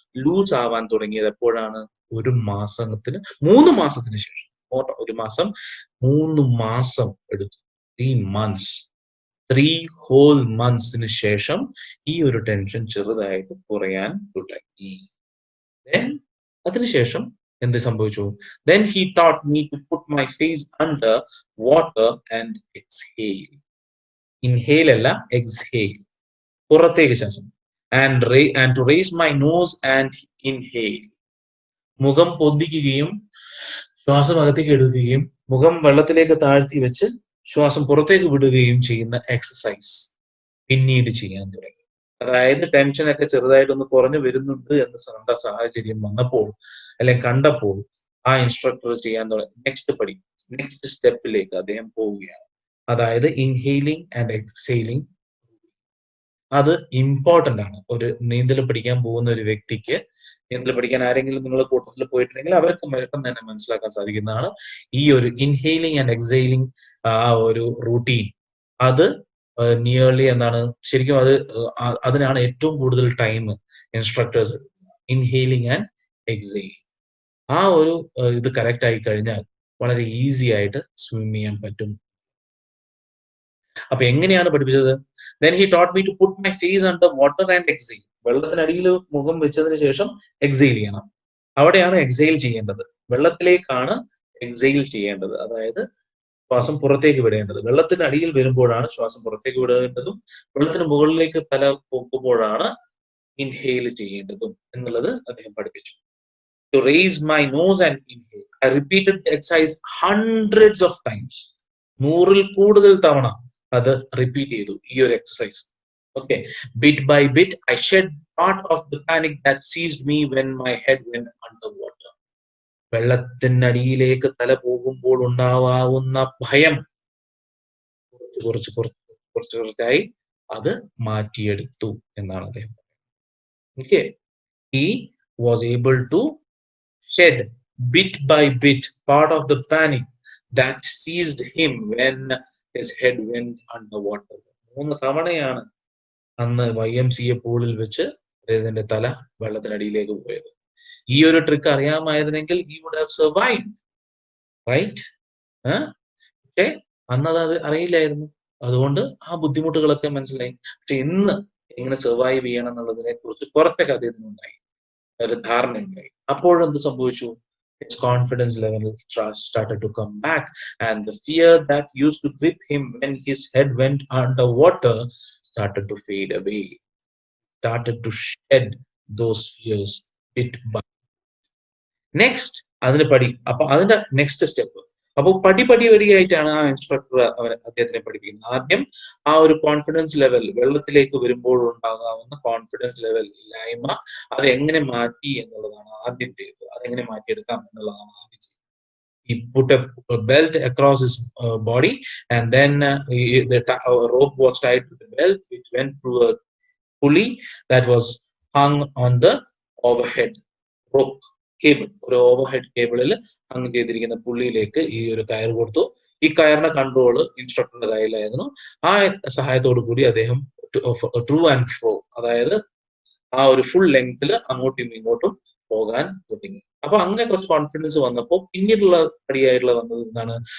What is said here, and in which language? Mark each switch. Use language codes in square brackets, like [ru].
[ml] Loose ആവാൻ തുടങ്ങിയത് എപ്പോഴാണ്? 3 മാസത്തിന് ശേഷം. ഒരു മാസം, 3 മാസം എടുത്തു. [en] 3 months, 3 whole months [ml] ശേഷം ഈ ഒരു ടെൻഷൻ ചെറുതായിട്ട് കുറയാൻ തുടങ്ങി. അതിനുശേഷം എന്ത് സംഭവിച്ചു? [en] Then he taught me to put my face under water and exhale. Inhale [ml] അല്ല, [en] exhale. [ml] പുറത്തേക്ക് ശ്വാസം. [en] And to raise my nose and inhale. [ml] മുഖം പൊന്തിക്കുകയും ശ്വാസം അകത്തേക്ക് എടുക്കുകയും മുഖം വെള്ളത്തിലേക്ക് താഴ്ത്തി വെച്ച് ശ്വാസം പുറത്തേക്ക് വിടുകയും ചെയ്യുന്ന എക്സസൈസ് പിന്നീട് ചെയ്യാൻ തുടങ്ങി. അതായത് ടെൻഷനൊക്കെ ചെറുതായിട്ടൊന്ന് കുറഞ്ഞു വരുന്നുണ്ട് എന്ന് സാഹചര്യം വന്നപ്പോൾ അല്ലെങ്കിൽ കണ്ടപ്പോൾ ആ ഇൻസ്ട്രക്ടർ ചെയ്യാൻ തുടങ്ങി. നെക്സ്റ്റ് സ്റ്റെപ്പിലേക്ക് അദ്ദേഹം പോവുകയാണ്. അതായത് ഇൻഹെയിലിംഗ് ആൻഡ് എക്സെയിലിംഗ്. അത് ഇമ്പോർട്ടന്റ് ആണ്. ഒരു നീന്തൽ പഠിക്കാൻ പോകുന്ന ഒരു വ്യക്തിക്ക്, നീന്തൽ പഠിക്കാൻ ആരെങ്കിലും നിങ്ങൾ കൂട്ടത്തിൽ പോയിട്ടുണ്ടെങ്കിൽ അവർക്ക് പെട്ടെന്ന് തന്നെ മനസ്സിലാക്കാൻ സാധിക്കുന്നതാണ് ഈ ഒരു ഇൻഹെയിലിംഗ് ആൻഡ് എക്സെയിലിംഗ് ആ ഒരു റൂട്ടീൻ. അത് നിയർലി എന്താണ് ശരിക്കും അതിനാണ് ഏറ്റവും കൂടുതൽ ടൈം ഇൻസ്ട്രക്ടേഴ്സ്. ഇൻഹെയിലിംഗ് ആൻഡ് എക്സെയിലിംഗ് ആ ഒരു ഇത് കറക്റ്റ് ആയി കഴിഞ്ഞാൽ വളരെ ഈസി ആയിട്ട് സ്വിം ചെയ്യാൻ പറ്റും. അപ്പൊ എങ്ങനെയാണ് പഠിപ്പിച്ചത്? [en] Then he taught me to put my face under water and exhale. [ml] വെള്ളത്തിനടിയിൽ മുഖം വെച്ചതിന് ശേഷം എക്സെയിൽ ചെയ്യണം. അവിടെയാണ് എക്സെയിൽ ചെയ്യേണ്ടത്. വെള്ളത്തിലേക്കാണ് എക്സെയിൽ ചെയ്യേണ്ടത്. അതായത് ശ്വാസം പുറത്തേക്ക് വിടേണ്ടത്. വെള്ളത്തിനടിയിൽ വരുമ്പോഴാണ് ശ്വാസം പുറത്തേക്ക് വിടേണ്ടതും വെള്ളത്തിന് മുകളിലേക്ക് തല പൊക്കുമ്പോഴാണ് ഇൻഹെയിൽ ചെയ്യേണ്ടതും എന്നുള്ളത് അദ്ദേഹം പഠിപ്പിച്ചു. [en] To raise my nose and inhale. I repeated the exercise hundreds of times. [ml] 100-ൽ കൂടുതൽ തവണ അത് റിപ്പീറ്റ് ചെയ്തു ഈ ഒരു exercise. [en] Okay, bit by bit I shed part of the panic that seized me when my head went underwater. [ml] വെള്ളത്തിനടിയിലേക്ക് തല പോകുമ്പോൾ ഉണ്ടാവാവുന്ന ഭയം കുറച്ചായി അത് മാറ്റിയെടുത്തു എന്നാണ് അദ്ദേഹം. [en] Okay, he was able to shed bit by bit part of the panic that seized him when his head went underwater. [ml] 3 തവണയാണ് അന്ന് YMCA പൂളിൽ വെച്ച് അദ്ദേഹത്തിന്റെ തല വെള്ളത്തിനടിയിലേക്ക് പോയത്. ഈ ഒരു trick അറിയാമായിരുന്നെങ്കിൽ [en] he would have survived, right? [ml] പക്ഷേ അന്നത് അത് അറിയില്ലായിരുന്നു. അതുകൊണ്ട് ആ ബുദ്ധിമുട്ടുകളൊക്കെ മനസ്സിലായി. പക്ഷെ ഇന്ന് എങ്ങനെ സർവൈവ് ചെയ്യണം എന്നുള്ളതിനെ കുറിച്ച് കുറച്ചൊക്കെ അദ്ദേഹത്തിനുണ്ടായി, ഒരു ധാരണ ഉണ്ടായി. അപ്പോഴെന്ത് സംഭവിച്ചു? [en] His confidence level started to come back, and the fear that used to grip him when his head went underwater started to fade away. Started to shed those fears bit by bit. [ml] Next, അതിന്റെ next step. അപ്പോൾ പടിയായിട്ടാണ് ആ instructor അദ്ദേഹത്തിനെ പഠിപ്പിക്കുന്നത്. ആദ്യം ആ ഒരു confidence level, വെള്ളത്തിലേക്ക് വരുമ്പോൾ ഉണ്ടാകാവുന്ന കോൺഫിഡൻസ് ലെവൽ ഇല്ലായ്മ, അത് എങ്ങനെ മാറ്റി എന്നുള്ളതാണ് ആദ്യത്തേത്. അതെങ്ങനെ മാറ്റിയെടുക്കാം എന്നുള്ളതാണ് ആദ്യം. [en] He put a belt across his body, and then the rope was tied to the belt, which went through a pulley that was hung on the overhead rope cable. [ml] ഒരു ഓവർഹെഡ് കേബിളിൽ ഹങ് ചെയ്തിരിക്കുന്ന പുള്ളിയിലേക്ക് ഈ ഒരു കയർ കൊടുത്തു. ഈ കയറിന്റെ control ഇൻസ്ട്രക്ടറുടെ കയ്യിലായിരുന്നു. ആ സഹായത്തോടു കൂടി അദ്ദേഹം ട്രൂ ആൻഡ് ഫ്രോ, അതായത് ആ ഒരു ഫുൾ ലെങ്ത്തിൽ അങ്ങോട്ടും ഇങ്ങോട്ടും പോകാൻ തുടങ്ങി. അപ്പൊ അങ്ങനെ കുറച്ച് കോൺഫിഡൻസ് വന്നപ്പോൾ പിന്നീടുള്ള പടിയായിട്ടുള്ള വന്നത് എന്താണ്?